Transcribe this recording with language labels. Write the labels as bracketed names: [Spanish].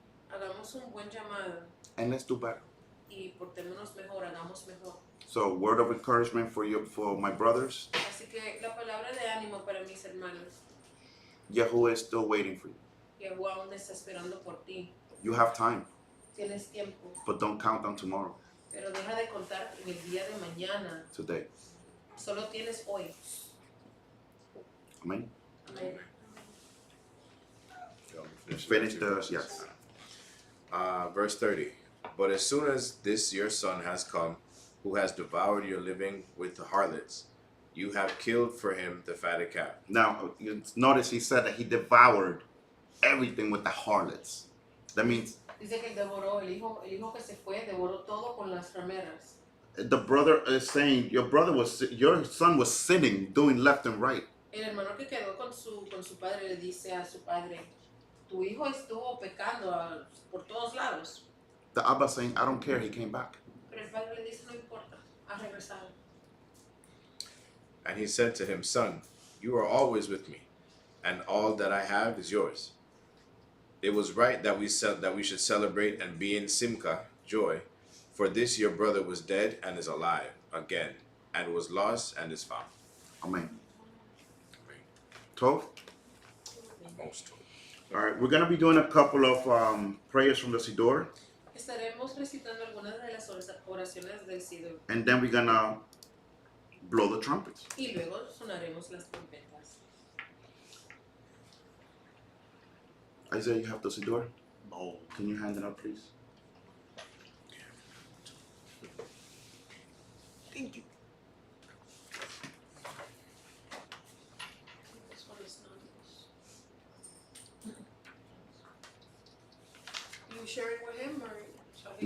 [Spanish] Hagamos un buen llamado [English] and let's do better. [Spanish] y portémonos mejor, hagamos mejor. [English] So, word of encouragement for my brothers. [Spanish] Así que la palabra de ánimo para mis hermanos. [English] Yahuwah is still waiting for you. [Spanish] Yahuwah aún está esperando por ti. [English] You have time, [Spanish] Tienes tiempo, [English] but don't count on tomorrow. [Spanish] pero deja de contar en el día de mañana. [English] Today. [Spanish] Solo tienes hoy. [English] Amen. [Spanish] Amén. [English] Finish the yes. Verse 30. But as soon as this your son has come, who has devoured your living with the harlots, you have killed for him the fatted calf. Now, you notice he said that he devoured everything with the harlots. That means [Spanish] Dice que devoró el hijo que se fue, devoró todo con las rameras. [English] the brother is saying your son was sinning, doing left and right. [Spanish] El hermano que quedó con su padre le dice a su padre, tu hijo estuvo pecando por todos lados. [English] The Abba saying, I don't care, he came back. [Spanish] Pero el padre le dice, no importa, ha regresado. [English] And he said to him, Son, you are always with me, and all that I have is yours. It was right that we should celebrate and be in simcha, joy, for this your brother was dead and is alive again, and was lost and is found. Amen. 12? Most. All right, we're going to be doing a couple of prayers from the Siddur, [Spanish] Estaremos recitando algunas de las oraciones del Siddur. [English] and then we're going to blow the trumpets. [Spanish] Y luego sonaremos las trompetas. [English] Isaiah, you have the Siddur? No. Can you hand it up, please? Thank you. This one is not yours. You sharing with him or shall he